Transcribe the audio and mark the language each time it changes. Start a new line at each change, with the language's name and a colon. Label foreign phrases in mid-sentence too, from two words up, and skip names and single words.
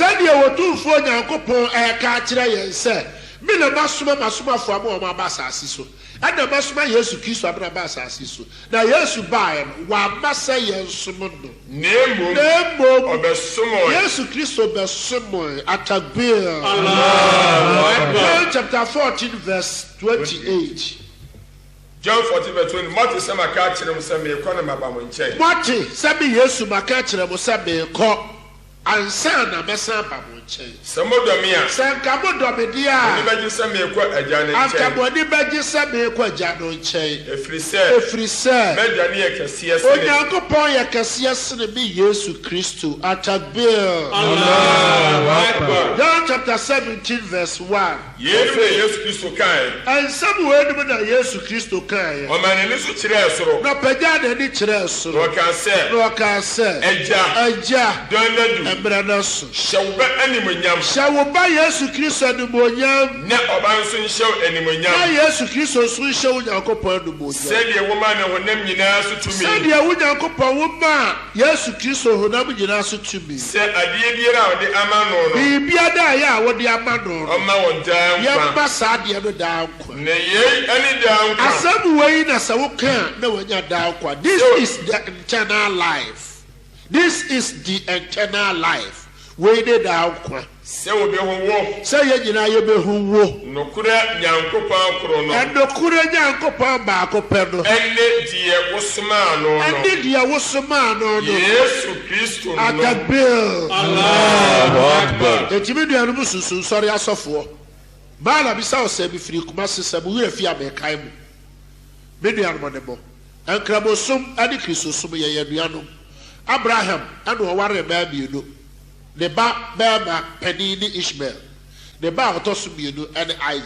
Akan: Sedi wotumfo Nyankopɔn eka kyerɛ yɛn sɛ me na masomafo ama ɔma ba asase so. Ana masoma Yesu Kristo abra ba asase so. Na Yesu bae no wa masa yɛn som no. Nemo obesomo. Yesu Kristo besomo atagbia. Allah.
English: Chapter 14 verse 28. John 14 verse 20.
Akan: Mati se maka kyerɛ mo sɛ me kɔ na maba mo nkyɛn. Mati sɛ me Yesu maka kyerɛ mo sɛ me kɔ ansa na mɛsan ba mo nkyɛn. Sɛ mo dɔ me a. Sɛ nka mo dɔ me dia. Oni bɛgye sɛ me kɔ agya ne nkyɛn. Anka mo ni bɛgye sɛ me kɔ agya no nkyɛn. Efiri sɛ. Mɛgya ne yɛ kɛseɛ sene. Onyankopɔn yɛ kɛseɛ sene me Yesu Kristo atakbir.
Arabic: الله أكبر.
English: John chapter 17 verse 1.
Akan: Yesu Kristo kan. Ansam wo enum na Yesu Kristo kan. O ma ne so kyerɛ soro. Na pagya na ni kyerɛ soro. O ka sɛ. Agya. Donadu. Emra na so. Hyɛwba animonyam. Hyɛwba Yesu Kristo animonyam. Na ɔba nso nhyɛw animonyam. Na Yesu Kristo nso nhyɛw Nyankopɔn animonyam. Sɛdeɛ woma ne honam nyinaa so tumi. Sɛdeɛ wo Nyankopɔn woma Yesu Kristo honam nyinaa so tumi. Sɛ adeɛ biara a wɔde ama no no. Biribiara da a wɔde ama no. Ɔma wɔn daa nkwa. Yɛmma saa adeɛ no daa nkwa. Na yei ɛne daa nkwa. Asɛm wei na sɛ woka na wɔanya daa nkwa.
English: This is the eternal life. This is the eternal life.
Akan: Wei de daa nkwa. Sɛ wɔbɛhu wo. Sɛ yɛn nyinaa yɛbɛhu wo. Nokora Nyankopɔn koro no. Ɛnokora Nyankopɔn baako pɛ no. Ɛne deɛ wosomaa no no. Ɛne deɛ wosomaa no no. Yesu Kristo no.
Arabic: تكبير. الله أكبر.
Akan: Etimi duanum susu nsɔre asɔfoɔ. Baala bisa ɔsɛ bi firi Kumasi sɛ mo werɛ fi abɛkae mu. Me duanum ne mo. Nkramosom ane Kristosom yɛ duanum. Abraham ɛna ɔware mmaa mmienu. Ne ba bɛrima panin ne Ishmael. Ne ba a ɔtɔ so mmienu ɛne Isaac.